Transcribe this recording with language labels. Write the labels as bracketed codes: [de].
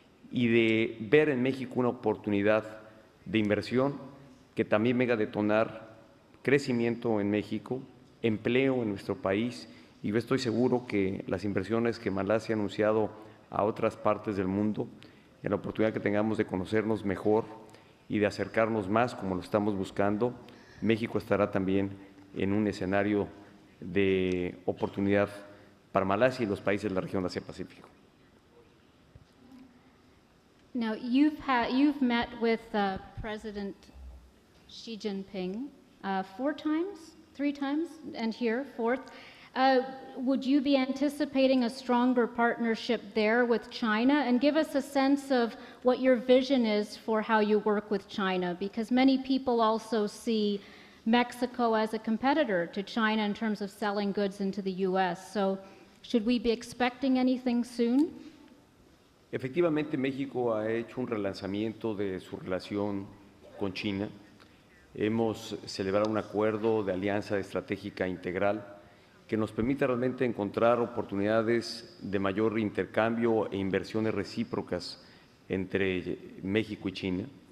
[es] y de ver en México una oportunidad de inversión que también venga a detonar crecimiento en México, empleo en nuestro país, y yo estoy seguro que las inversiones que Malasia ha anunciado a otras partes del mundo, en la oportunidad que tengamos de conocernos mejor y de acercarnos más como lo estamos buscando, México estará también en un escenario de oportunidad para Malasia y los países de la región Asia-Pacífico. [en] Now, you've met with President Xi Jinping 4 times, 3 times, and here, 4th. Would you be anticipating a stronger partnership there with China? And give us a sense of what your vision is for how you work with China, because many people also see Mexico as a competitor to China in terms of selling goods into the U.S. So should we be expecting anything soon? [es] Efectivamente, México ha hecho un relanzamiento de su relación con China. Hemos celebrado un acuerdo de alianza estratégica integral que nos permite realmente encontrar oportunidades de mayor intercambio e inversiones recíprocas entre México y China.